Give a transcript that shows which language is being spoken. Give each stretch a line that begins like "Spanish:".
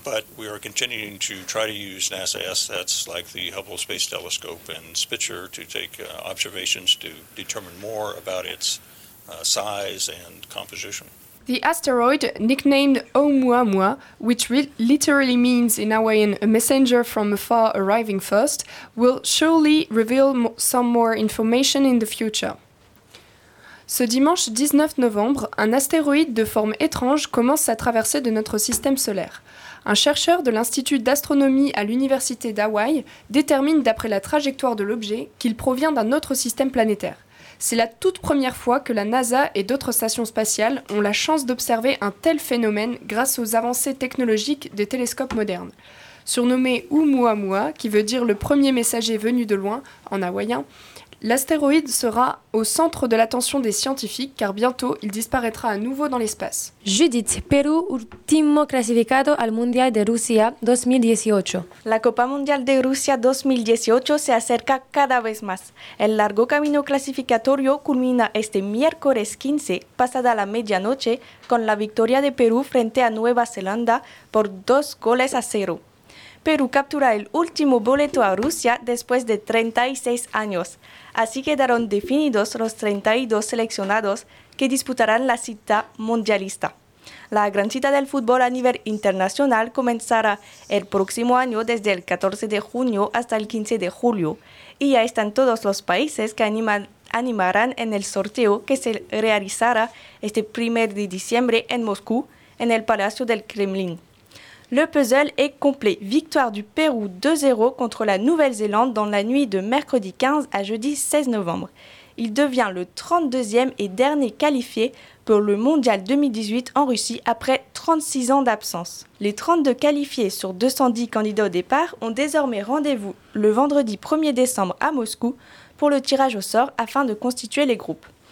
English: But we are continuing to try to use NASA assets like the Hubble Space Telescope and Spitzer to take observations to determine more about its size and composition. The asteroid, nicknamed Oumuamua, which literally means in Hawaiian a messenger from afar arriving first, will surely reveal some more information in the future.
French: Ce dimanche 19 novembre, un astéroïde de forme étrange commence sa traversée de notre système solaire. Un chercheur de l'Institut d'astronomie à l'Université d'Hawaï détermine d'après la trajectoire de l'objet qu'il provient d'un autre système planétaire. C'est la toute première fois que la NASA et d'autres stations spatiales ont la chance d'observer un tel phénomène grâce aux avancées technologiques des télescopes modernes. Surnommé Oumuamua, qui veut dire le premier messager venu de loin, en hawaïen, l'astéroïde sera au centre de l'attention des scientifiques car bientôt il disparaîtra à nouveau dans l'espace.
Spanish: Judith, Perú, último clasificado al Mundial de Rusia 2018. La Copa Mundial de Rusia 2018 se acerca cada vez más. El largo camino clasificatorio culmina este miércoles 15, pasada la medianoche, con la victoria de Perú frente a Nueva Zelanda por 2-0. Perú captura el último boleto a Rusia después de 36 años. Así quedaron definidos los 32 seleccionados que disputarán la cita mundialista. La gran cita del fútbol a nivel internacional comenzará el próximo año desde el 14 de junio hasta el 15 de julio. Y ya están todos los países que animarán en el sorteo que se realizará este 1 de diciembre en Moscú, en el Palacio del Kremlin.
French: Le puzzle est complet. Victoire du Pérou 2-0 contre la Nouvelle-Zélande dans la nuit de mercredi 15 à jeudi 16 novembre. Il devient le 32e et dernier qualifié pour le Mondial 2018 en Russie après 36 ans d'absence. Les 32 qualifiés sur 210 candidats au départ ont désormais rendez-vous le vendredi 1er décembre à Moscou pour le tirage au sort afin de constituer les groupes.